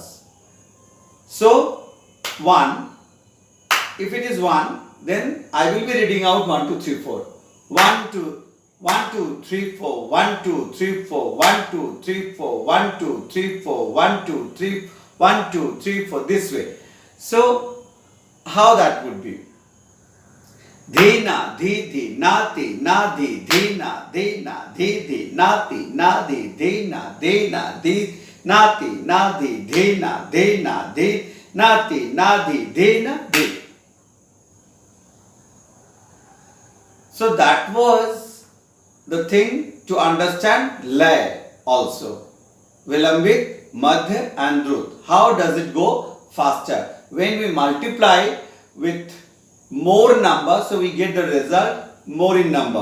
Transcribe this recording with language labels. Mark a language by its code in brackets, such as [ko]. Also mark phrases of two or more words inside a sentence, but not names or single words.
[en] So 1, if it is 1, then I will be reading out 1, 2, 3, 4. 1, 2, 3, 4, 1, 2, 3, 4, 1, 2, 3, 4, 1, 2, 3, 4, 1, 2, 3, 1, 2, 3, 4, this way. So how that would be? Dhi, na, dhi, dhi, na, ti, na, di, dhi, na, di, na, di, di, na, ti, na, di, dhi, na, di, na, di, na, ti, na, di, dhi, na, di, na, di, na, ti, na, di, dhi, na, di. So that was the thing to understand lay also. Vilambit, Madhya and Drut. How does it go faster? When we multiply with more number, so we get the result more in number.